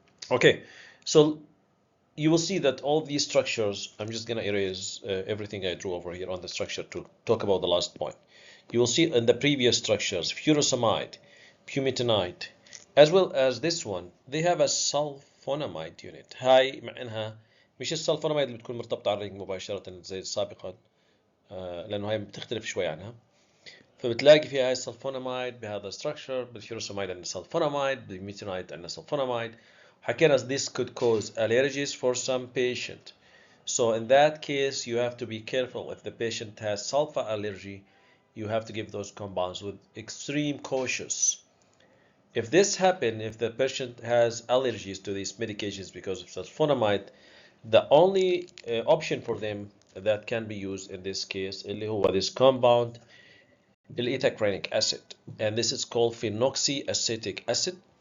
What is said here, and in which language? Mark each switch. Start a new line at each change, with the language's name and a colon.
English: Okay, so you will see that all these structures, I'm just going to erase everything I drew over here on the structure to talk about the last point. You will see in the previous structures, furosemide, bumetanide, as well as this one, they have a sulfonamide unit.
Arabic: هاي مع انها مش السلفوناميد اللي بتكون مرتبطة على الرينج مباشرة زي السابقة، لأنه هاي بتختلف شوي عنها. فبتلاقي فيها هاي السلفوناميد بهذا structure، بالفيروساميد عندنا سلفوناميد، بالميثانايد عندنا سلفوناميد.
English: حكينا this could cause allergies for some patient. So in that case, you have to be careful. If the patient has sulfa allergy, you have to give those compounds with extreme cautious. If this happen, if the patient has allergies to these medications because of sulfonamide, the only option for them that can be used in this case
Arabic: اللي هو
English: this compound ethacranic acid, and this is called phenoxyacetic acid.